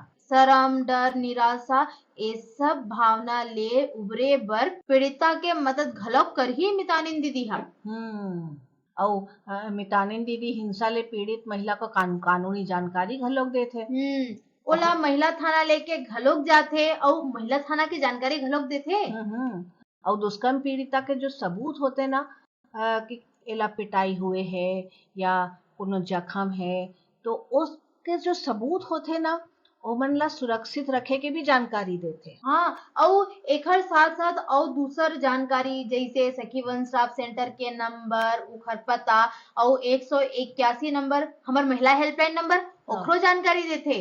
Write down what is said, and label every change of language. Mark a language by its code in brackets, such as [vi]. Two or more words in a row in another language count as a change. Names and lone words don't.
[hne] शर्म डर निराशा ये सब भावना ले उबरे बर पीड़िता के मदद घलोक कर ही मितानिन दीदी और मितानिन दीदी हिंसा ले पीड़ित महिला को कानूनी जानकारी घलोक देथे। ओला महिला थाना लेके घलोक जाते और महिला थाना की जानकारी घलोक देते। और दुष्कर्म पीड़िता के जो सबूत होते ना कि एला पिटाई हुए है या कोनो जख्म है तो उसके जो सबूत होते ना ओमन ला सुरक्षित रखे के भी जानकारी देते। हाँ और एकर साथ साथ और दूसर जानकारी जैसे सखी वन स्टॉप सेंटर के नंबर उखर पता और 181 नंबर हमार महिला [en] helpline number [hne] ओकरो जानकारी देते।